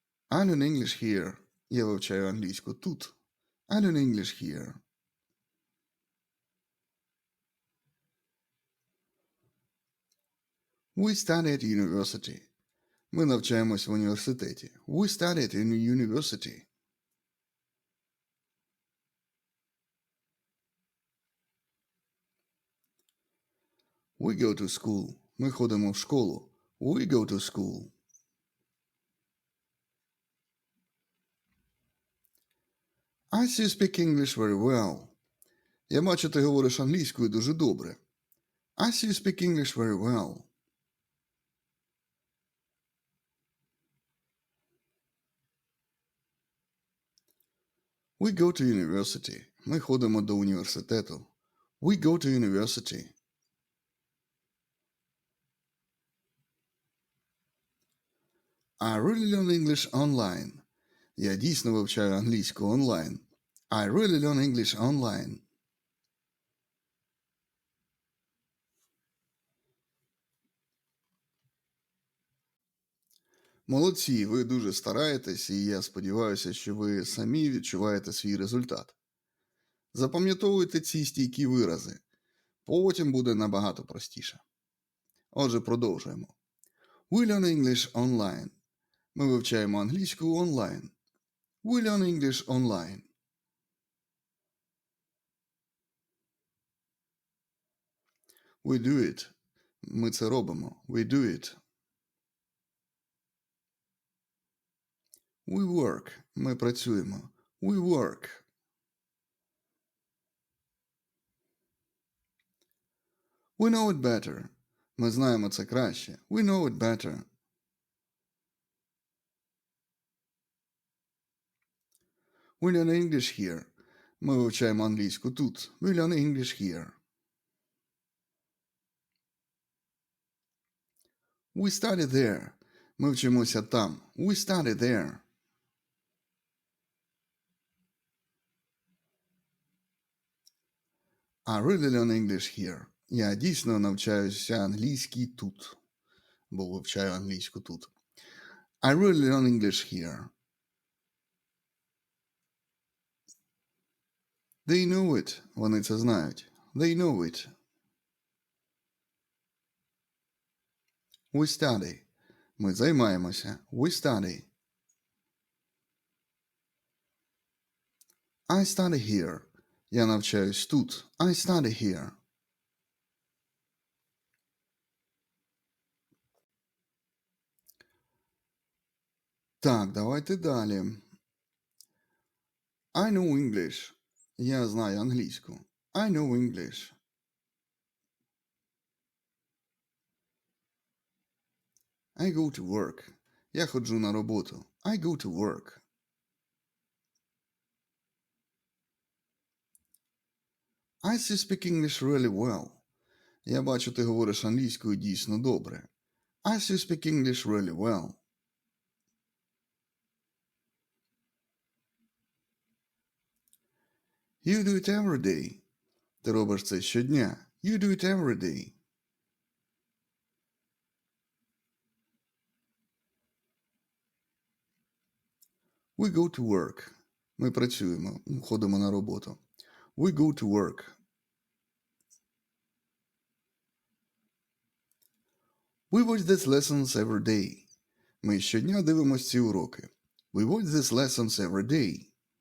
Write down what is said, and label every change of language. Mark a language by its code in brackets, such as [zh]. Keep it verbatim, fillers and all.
[en] I learn English here. [uk] Я вивчаю англійську тут. [en] I learn English here. We study at university. [uk] Ми навчаємось в університеті. [en] We study at uni- university. We go to school. [uk] Ми ходимо в школу. [en] We go to school. I see you speak English very well. [uk] Я бачу, ти говориш англійською дуже добре. [en] I see you speak English very well. We go to university. [uk] Ми ходимо до університету. [en] We go to university. I really learn English online. [uk] Я дійсно вивчаю англійську онлайн. [en] I really learn English online. [uk] Молодці, ви дуже стараєтесь, і я сподіваюся, що ви самі відчуваєте свій результат. Запам'ятовуйте ці стійкі вирази. Потім буде набагато простіше. Отже, продовжуємо. [en] We learn English online. [uk] Ми вивчаємо англійську онлайн. [en] We learn English online. We do it. [uk] Ми це робимо. [en] We do it. We work. [uk] Ми працюємо. [en] We work. We know it better. [uk] Ми знаємо це краще. [en] We know it better. We learn English here. [uk] Ми вивчаємо англійську тут. [en] We learn English here. We study there. [uk] Ми вчимося там. [en] We study there. I really learn English here. [uk] Я дійсно навчаюся англійській тут. Бо вивчаю англійську тут. [en] I really learn English here. They know it. [uk] Вони це знають. [en] They know it. We study. [uk] Ми займаємося. [en] We study. I study here. [uk] Я навчаюсь тут. [en] I study here. [uk] Так, давайте далі. [en] I know English. [uk] Я знаю англійську. [en] I know English. I go to work. [uk] Я ходжу на роботу. [en] I go to work. I see speak English really well. [uk] Я бачу, ти говориш англійською дійсно добре. [en] I see speak English really well. You do it every day. [uk] Ти робиш це щодня. [en] You do it every day. We go to work. [uk] Ми працюємо, ходимо на роботу. [en] We go to work. We watch these lessons every day. [uk] Ми щодня дивимося ці уроки. [en] We watch these lessons every day.